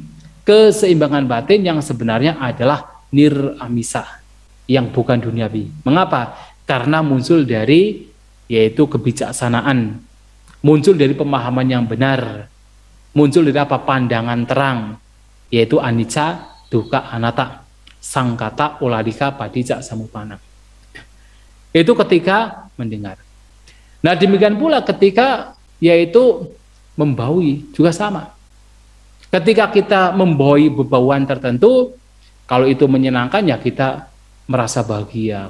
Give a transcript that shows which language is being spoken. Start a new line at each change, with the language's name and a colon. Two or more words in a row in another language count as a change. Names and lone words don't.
Indonesian: Keseimbangan batin yang sebenarnya adalah niramisa, yang bukan duniawi. Mengapa? Karena muncul dari yaitu kebijaksanaan, muncul dari pemahaman yang benar, muncul dari apa? Pandangan terang, yaitu
Pali: anicca, dukkha, anatta, sangkata, uladika, padicca, samupana.
Indonesian: Itu ketika mendengar. Nah demikian pula ketika yaitu membaui juga sama. Ketika kita membaui bebauan tertentu, kalau itu menyenangkan ya kita merasa bahagia.